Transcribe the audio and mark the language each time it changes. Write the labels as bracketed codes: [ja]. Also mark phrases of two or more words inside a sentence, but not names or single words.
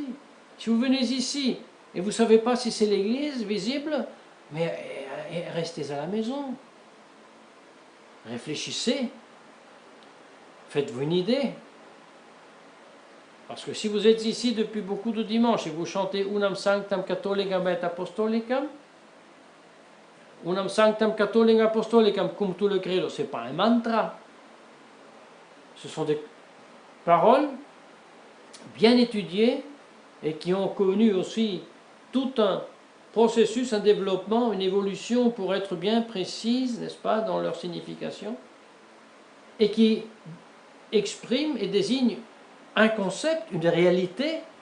[fr] Si vous venez ici et vous ne savez pas si c'est l'église visible, mais restez à la maison. Réfléchissez. Faites-vous une idée. Parce que si vous êtes ici depuis beaucoup de dimanches et vous chantez [la] Unam Sanctam Catholicam et Apostolicam, Unam Sanctam Catholicam Apostolicam [fr] cum tu le credo, ce n'est pas un mantra. Ce sont des paroles bien étudiées et qui ont connu aussi tout un processus, un développement, une évolution pour être bien précises, n'est-ce pas, dans leur signification, et qui expriment et désignent un concept, une réalité.